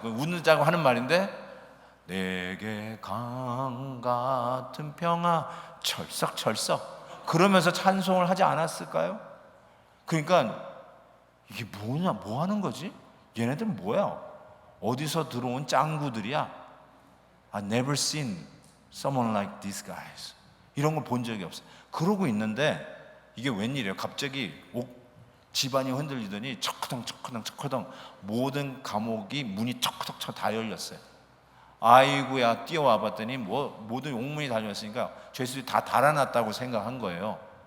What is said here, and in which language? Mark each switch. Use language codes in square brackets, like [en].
[ko] 그 웃자고 하는 말인데, 내게 강 같은 평화 철썩철썩 그러면서 찬송을 하지 않았을까요? 그러니까 이게 뭐냐, 뭐 하는 거지? 얘네들은 뭐야? 어디서 들어온 짱구들이야? [en] I never seen someone like these guys. [ko] 이런 걸 본 적이 없어요. 그러고 있는데 이게 웬일이에요? 갑자기 집안이 흔들리더니 척커덩 모든 감옥이 문이 척커덩 다 열렸어요. 아이고야 뛰어와 봤더니 모든 용문이 달렸으니까 죄수들이 다 달아났다고 생각한 거예요.